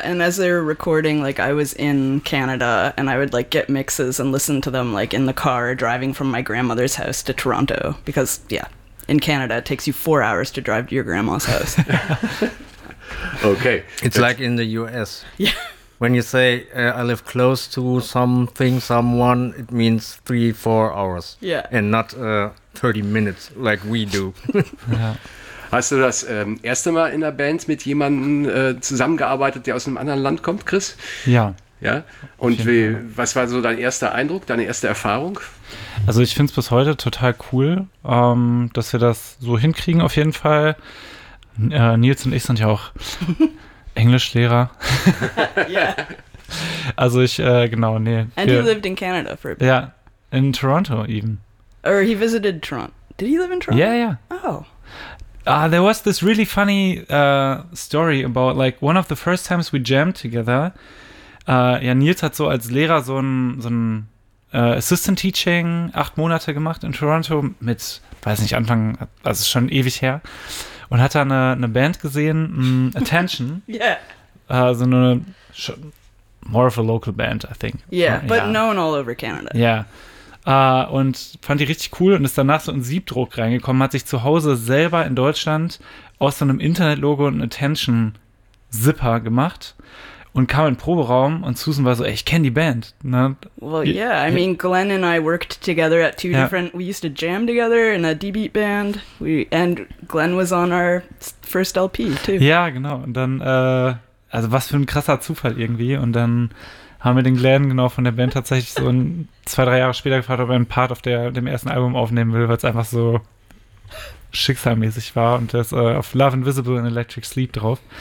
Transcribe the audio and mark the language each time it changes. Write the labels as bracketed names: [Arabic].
[English] Yeah, and as they were recording, like I was in Canada and I would like get mixes and listen to them like in the car driving from my grandmother's house to Toronto because, in Canada it takes you 4 hours to drive to your grandma's house. Okay. It's like in the US. Yeah. When you say I live close to something, someone, it means 3-4 hours. Yeah. And not 30 minutes like we do. Yeah. [German] Hast du das erste Mal in der Band mit jemandem zusammengearbeitet, der aus einem anderen Land kommt, Chris? Ja. Ja. Und was war so dein erster Eindruck, deine erste Erfahrung? Also ich finde es bis heute total cool, dass wir das so hinkriegen auf jeden Fall. Nils und ich sind ja auch Englischlehrer. [English] Yeah. [German] Also ich, genau, nee. [English] And he lived in Canada for a bit. Yeah, in Toronto even. Or he visited Toronto. Did he live in Toronto? Yeah, yeah. Oh. There was this really funny story about like one of the first times we jammed together. [German] Nils hat so als Lehrer so ein Assistant Teaching 8 Monate gemacht in Toronto mit, weiß nicht, Anfang, also schon ewig her. Und hat da eine Band gesehen, Attention. [English] Yeah. [German] So eine, [English] more of a local band, I think. Yeah, but known all over Canada. Yeah. [German] Und fand die richtig cool und ist danach so in Siebdruck reingekommen, hat sich zu Hause selber in Deutschland aus so einem Internetlogo und einem Attention-Zipper gemacht und kam in den Proberaum und Susan war so, ey, ich kenne die Band. Ne? [English] Well, yeah, I mean, Glenn and I worked together at two different, we used to jam together in a D-Beat band, and Glenn was on our first LP, too. [German] Ja, genau, und dann, also was für ein krasser Zufall irgendwie, und dann haben wir den Glenn genau von der Band tatsächlich so zwei, drei Jahre später gefragt, ob er einen Part auf dem ersten Album aufnehmen will, weil es einfach so schicksalmäßig war und das auf Love Invisible and Electric Sleep drauf.